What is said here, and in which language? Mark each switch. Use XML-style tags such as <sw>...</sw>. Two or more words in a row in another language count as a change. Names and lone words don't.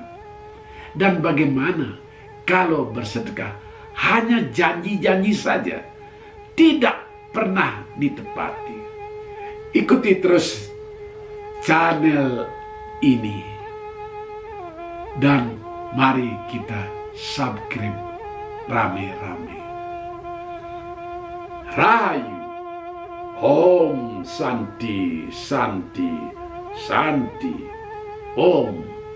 <id>Dan bagaimana kalau bersedekah hanya janji-janji saja, tidak pernah ditepati? Ikuti terus channel ini dan mari kita subscribe rame-rame. Rahayu.</id> <sa>Om Santi Santi Santi.</sa> <id>Om</id>